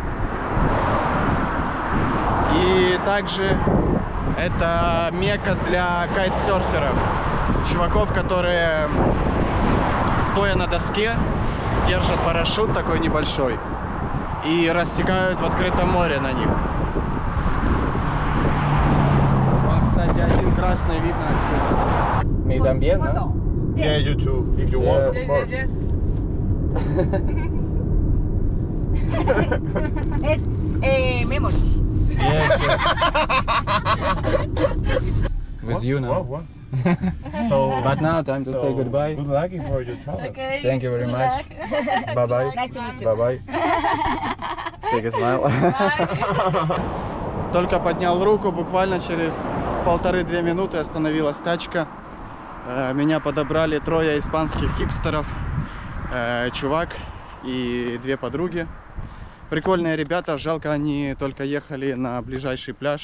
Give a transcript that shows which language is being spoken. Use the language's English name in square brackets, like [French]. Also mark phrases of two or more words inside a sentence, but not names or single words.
[Russian] И также это мекка для кайтсерферов, чуваков, которые, стоя на доске, держат парашют такой небольшой и растекают в открытом море на них. Вон, кстати, один красный видно отсюда. [Spanish] Me también, ¿no? [English] Yeah, you too, if you want, of course. Es memories. Yes, With you now. What? So, But now time to say goodbye. Good luck for your travel. Okay. Thank you very much. Bye bye. Nice to meet you. Bye bye. Take a smile. [Russian] Только поднял руку, буквально через 1,5-2 минуты остановилась тачка. Меня подобрали 3 испанских хипстеров, чувак и 2 подруги. Прикольные ребята, жалко, они только ехали на ближайший пляж.